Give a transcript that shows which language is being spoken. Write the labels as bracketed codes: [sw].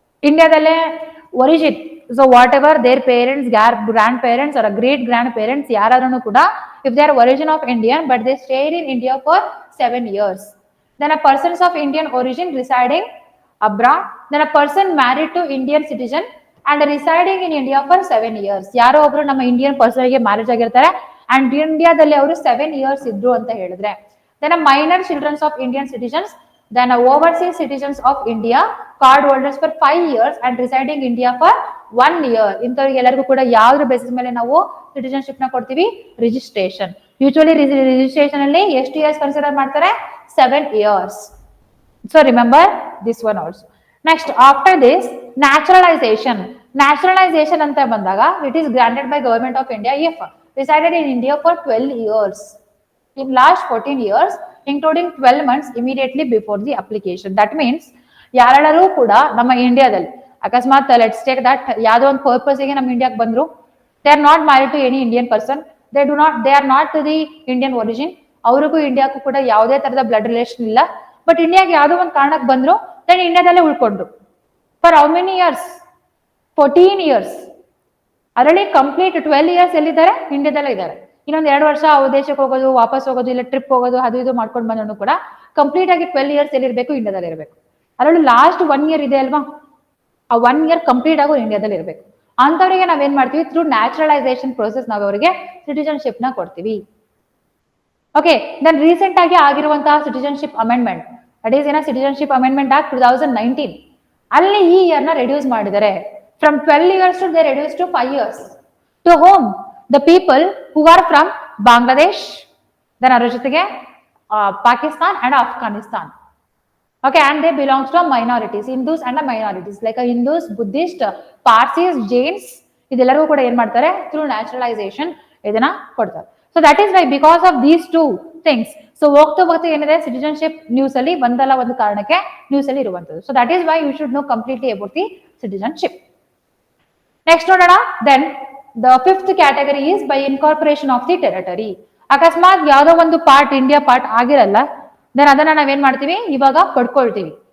[kn] ಇಂಡಿಯಾದಲ್ಲೇ [en] origin, so whatever their parents, grandparents or great grandparents [kn] ಯಾರಾದ್ರೂ ಕೂಡ, [en] If they are origin of Indian but they stayed in India for 7 years, then a persons of Indian origin residing abroad, then a person married to Indian citizen and residing in India for 7 years. [kn] ಯಾರೋ ಒಬ್ರು ನಮ್ಮ Indian person ಗೆ marriage ಆಗಿರ್ತಾರೆ and ಇಂಡಿಯಾದಲ್ಲಿ ಅವರು 7 years ಇದ್ರು ಅಂತ ಹೇಳಿದ್ರೆ, [en] then a minor children of Indian citizens, then a overseas citizens of India, card holders for 5 years and residing India for 1 year. [kn] ಇಂಥವ್ರಿಗೆ ಎಲ್ಲರಿಗೂ ಕೂಡ ಯಾವ್ದ್ರ ಬೇಸಿಸ್ ಮೇಲೆ ನಾವು ಸಿಟಿಜನ್ಶಿಪ್ ನ ಕೊಡ್ತೀವಿ, ರಿಜಿಸ್ಟ್ರೇಷನ್. ಯೂಶುವಲಿ ರಿಜಿಸ್ಟ್ರೇಷನ್ ಅಲ್ಲಿ ಎಷ್ಟು ಇಯರ್ಸ್ ಕನ್ಸಿಡರ್ ಮಾಡ್ತಾರೆ, 7 years. [en] So remember this one also. Next, after this, naturalization. Naturalization [kn] anta bandaga, [en] it is granted by government of India if resided in India for 12 years in last 14 years including 12 months immediately before the application. That means [kn] ಯಾರೆಲ್ಲರೂ ಕೂಡ ನಮ್ಮ ಇಂಡಿಯಾದಲ್ಲಿ ಅಕಸ್ಮಾತ್ [en] let's take that [kn] ಯಾವ್ದೋ ಒಂದು purpose ಗೆ ನಮ್ಮ ಇಂಡಿಯಾಕ್ಕೆ ಬಂದ್ರು, [en] they are not married to any Indian person, they are not to the Indian origin, [kn] ಅವ್ರಿಗೂ ಇಂಡಿಯಾಕ್ಕೂ ಕೂಡ ಯಾವುದೇ ತರದ ಬ್ಲಡ್ ರಿಲೇಷನ್ ಇಲ್ಲ, ಬಟ್ ಇಂಡಿಯಾಗೆ ಯಾವುದೋ ಒಂದು ಕಾರಣಕ್ಕೆ ಬಂದ್ರು, then ಇಂಡಿಯಾದಲ್ಲೇ ಉಳ್ಕೊಂಡ್ರು [en] for how many years, [kn] 14 years. ಅದರಲ್ಲಿ ಕಂಪ್ಲೀಟ್ 12 years ಎಲ್ಲಿದ್ದಾರೆ, ಇಂಡಿಯಾದಲ್ಲೇ ಇದ್ದಾರೆ. ಇನ್ನೊಂದು 2 ವರ್ಷ ಅವ್ರ ದೇಶಕ್ಕೆ ಹೋಗೋದು, ವಾಪಸ್ ಹೋಗೋದು, ಇಲ್ಲ ಟ್ರಿಪ್ ಹೋಗೋದು, ಅದು ಇದು ಮಾಡ್ಕೊಂಡು ಬಂದ್ರು ಕೂಡ ಕಂಪ್ಲೀಟ್ ಆಗಿ 12 years ಎಲ್ಲಿರ್ಬೇಕು, ಇಂಡಿಯಾದಲ್ಲಿ ಇರಬೇಕು. ಅದರಲ್ಲಿ ಲಾಸ್ಟ್ 1 year ಇದೆ ಅಲ್ವಾ, ಆ 1 year ಕಂಪ್ಲೀಟ್ ಆಗೋ ಇಂಡಿಯಾದಲ್ಲಿ ಇರಬೇಕು. ಅಂತವರಿಗೆ ನಾವೇನ್ ಮಾಡ್ತೀವಿ, ಥ್ರೂ ನ್ಯಾಚುರಲೈಸೇಷನ್ ಪ್ರೋಸೆಸ್ ನಾವು ಅವರಿಗೆ ಸಿಟಿಜನ್ಶಿಪ್ ನ ಕೊಡ್ತೀವಿ. ಓಕೆ, ದೆನ್ ರೀಸೆಂಟ್ ಆಗಿ ಆಗಿರುವಂತಹ ಸಿಟಿಜನ್ಶಿಪ್ ಅಮೆಂಡ್ಮೆಂಟ್, [en] that is [kn] ಏನ ಸಿಟಿಜನ್ಶಿಪ್ ಅಮೆಂಡ್ಮೆಂಟ್ ಆಕ್ಟ್ 2019, ಅಲ್ಲಿ ಈ ಇಯರ್ ನ ರೆಡ್ಯೂಸ್ ಮಾಡಿದ್ದಾರೆ. [en] From 12 years to they reduced to 5 years. To whom? The people who are from Bangladesh, then [kn] ಅದರ ಜೊತೆಗೆ [en] Pakistan and Afghanistan. Okay, and they belongs to minorities, Hindus and minorities like Hindus, Buddhist, Parsis, Jains, [kn] ಇದೆಲ್ಲರೂ ಕೂಡ ಏನ್ ಮಾಡ್ತಾರೆ, through naturalisation ಇದನ್ನ ಕೊಡ್ತಾರೆ. [en] So that is why because of these two things. [kn] So ಹೋಗ್ತಾ ಏನಿದೆ, citizenship news ಅಲ್ಲಿ ಒಂದಲ್ಲ ಒಂದು ಕಾರಣಕ್ಕೆ ನ್ಯೂಸ್ ಅಲ್ಲಿ ಇರುವಂತದ್ದು. [en] So that is why you should know completely about the citizenship. [kn] Next ನೋಡೋಣ. [en] Then the fifth category is by incorporation of the territory. [kn] ಅಕಸ್ಮಾತ್ ಯಾವ್ದೋ ಒಂದು ಪಾರ್ಟ್ ಇಂಡಿಯಾ ಪಾರ್ಟ್ ಆಗಿರಲ್ಲ, ದೆನ್ ಅದನ್ನ ನಾವೇನ್ ಮಾಡ್ತೀವಿ, ಇವಾಗ ಪಡ್ಕೊಳ್ತೀವಿ.